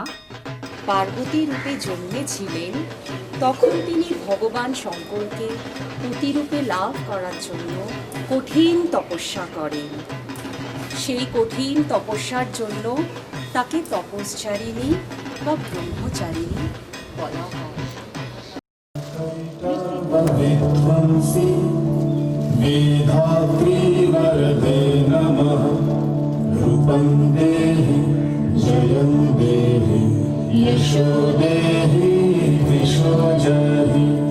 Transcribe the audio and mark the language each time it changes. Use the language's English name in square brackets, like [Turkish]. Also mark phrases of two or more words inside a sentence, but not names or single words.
[Bangla] পার্বতী রূপে জন্মেছিলেন, তখন তিনি ভগবান শঙ্করকে পতিরূপে লাভ করার জন্য কঠিন তপস্যা করেন। সেই কঠিন তপস্যার জন্য তাকে তপশ্চারিণী বা ব্রহ্মচারিণী বলা হয়। [Sanskrit] विध्वंसि वेधात्री वरदे नमः रूपं देहि जयं देहि यशो देहि दिशो जहि